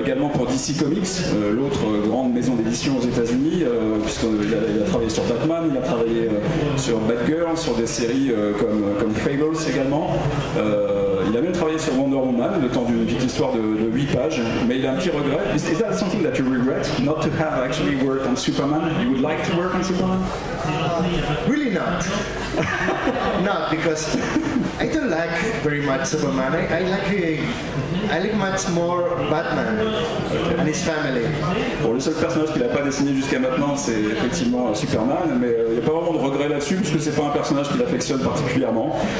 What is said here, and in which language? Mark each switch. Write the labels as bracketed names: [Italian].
[French] Également pour DC Comics, l'autre grande maison d'édition aux États-Unis, puisqu'il a travaillé sur Batman, il a travaillé sur Batgirl, sur des séries comme Fables également. Il a même travaillé sur Wonder Woman, le temps d'une petite histoire de 8 pages, mais il a un petit regret. [English] Is that something that you regret, not to have actually worked on Superman? You would like to work on Superman? Really not. Not because I don't like very much Superman. I like much more Batman and his family. [French] Bon, le seul personnage qu'il n'a pas dessiné jusqu'à maintenant, c'est effectivement Superman, mais il n'y a pas vraiment de regret là-dessus, puisque c'est pas un personnage qu'il affectionne particulièrement.